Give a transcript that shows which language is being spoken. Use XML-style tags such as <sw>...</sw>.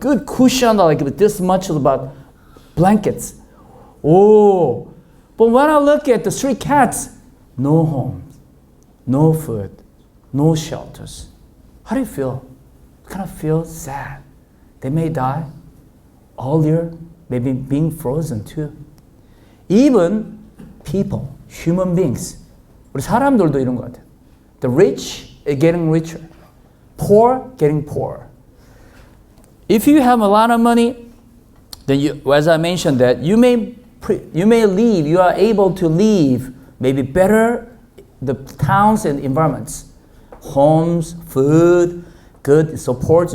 <en>Good cushion, like this much about blankets. Oh. But when I look at the street cats, no homes, no food, no shelters. How do you feel? Kind of feel sad. They may die earlier, maybe being frozen too. Even people, human beings,</en> <ko>우리 사람들도 이런 것 같아요.</ko> <en>The rich are getting richer, poor getting poorer. If you have a lot of money, then as I mentioned, that you may leave. You are able to leave maybe better the towns and environments, homes, food, good support.</en>